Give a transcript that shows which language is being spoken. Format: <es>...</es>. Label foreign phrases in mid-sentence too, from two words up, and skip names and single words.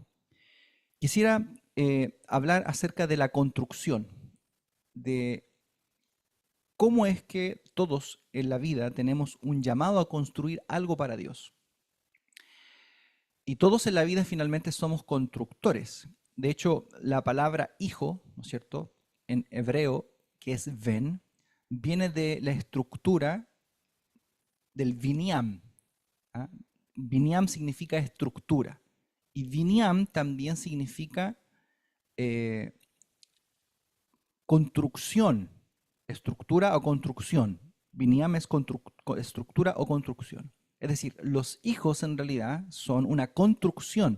<es>Quisiera hablar acerca de la construcción, de cómo es que todos en la vida tenemos un llamado a construir algo para Dios. Y todos en la vida finalmente somos constructores. De hecho, la palabra hijo, ¿no es cierto?, en hebreo, que es ven, viene de la estructura del Binyan. ¿Ah? Binyan significa estructura. Y Binyan también significa construcción, estructura o construcción. Binyan es estructura o construcción. Es decir, los hijos en realidad son una construcción.</es>